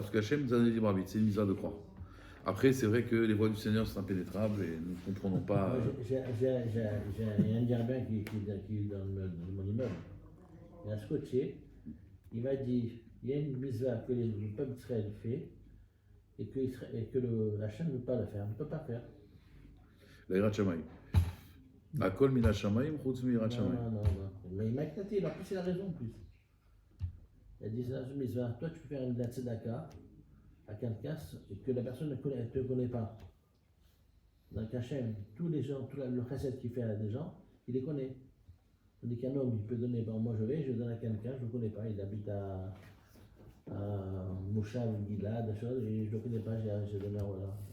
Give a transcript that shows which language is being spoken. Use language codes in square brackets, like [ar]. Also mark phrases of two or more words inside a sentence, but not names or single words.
[fr] Parce qu'Hachem nous a donné le libre arbitre. C'est une mitzvah de croire. Après, c'est vrai que les voies du Seigneur sont impénétrables et nous ne comprenons pas. J'ai un Indien qui dans mon immeuble. Il a scotché. Il m'a dit il y a une mitzvah que le peuple d'Israël fait et que la chaîne ne veut pas la faire. On ne peut pas faire. [he] La יראת שמים. הכל מן השמים חוץ מיראת שמים. [fr] Non. Mais il m'a éclaté. Il a plus la raison en plus. Il a dit c'est une mitzvah. Toi, tu peux faire une tzedaka à quelqu'un et que la personne ne te connaît pas. Donc Hachem, tous les gens, tout le chesed qu'il fait à des gens, il les connaît. On dit qu'un homme, il peut donner, bon, moi je donne à quelqu'un, je ne le connais pas, il habite à Mouchav, Gilad, des choses, et je ne le connais pas, j'ai donné à voilà.